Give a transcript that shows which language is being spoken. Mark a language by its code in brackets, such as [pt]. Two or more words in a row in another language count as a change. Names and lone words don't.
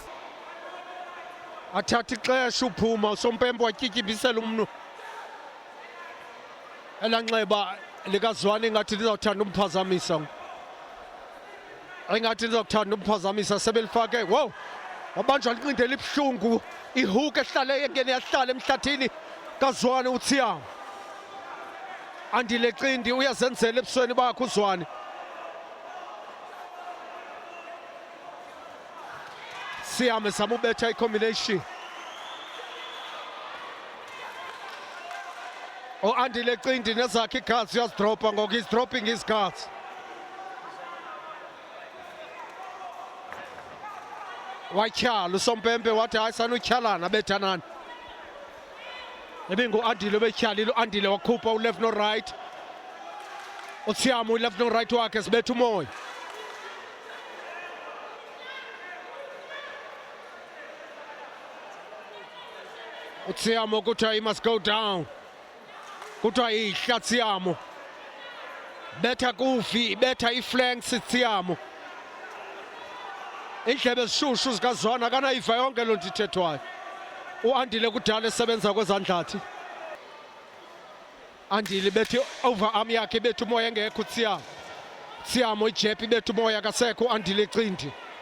[xh] athatha ixesha uphuma Sompempe watyityimbisela umnu elanxeba likaZwane ngathi lizawuthanda umphazamisa engathi lizokuthanda umphazamisa sebelifake wow wabanjwa liqindi elibuhlungu ihook ehlale engene yahlala emhlathini kaZwane uTsiamo Andile Qindi uyazenzela ebusweni bakhe uZwane Tsiamo samubetha i-combination Andile Qindi nezakhe iguards uyazidropa ngoku [en] he's dropping his guards [xh] watyhala uSompempe wathi hayi sanutyhalana bethanani ebingu-Andile betyhalile uAndile wakhupha u-left no right uTsiamo u-left no right wakhe zibetha umoya uTsiamo kuthiwa [en] he must go down [xh] kuthiwa yihla Tsiamo betha kuvi betha i-flanks Tsiamo indlebe ezishushu zikaZwane akanayiva yonke loo nto ithethwayo uAndile kudala esebenza kwezandlathi Andile bethi overarm yakhe bethu umoya engekho Tsiamo ijeb bethu umoya kasekho uAndile Qindi